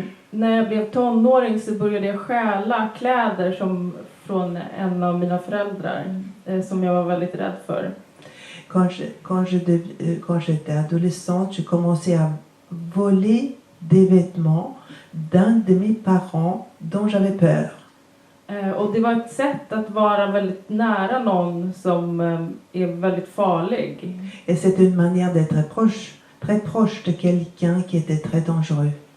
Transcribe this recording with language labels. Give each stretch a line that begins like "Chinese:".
Swedish: När jag blev tonåring så började jag stjäla kläder från en av mina föräldrar som jag var väldigt rädd för.
French: Quand j'étais adolescente, j'ai commencé à voler des vêtements d'un de mes parents dont j'avais peur.
Swedish: Och det var ett sätt att vara väldigt nära någon som är väldigt farlig.
French: Et c'était une manière d'être très proche de quelqu'un qui était très dangereux.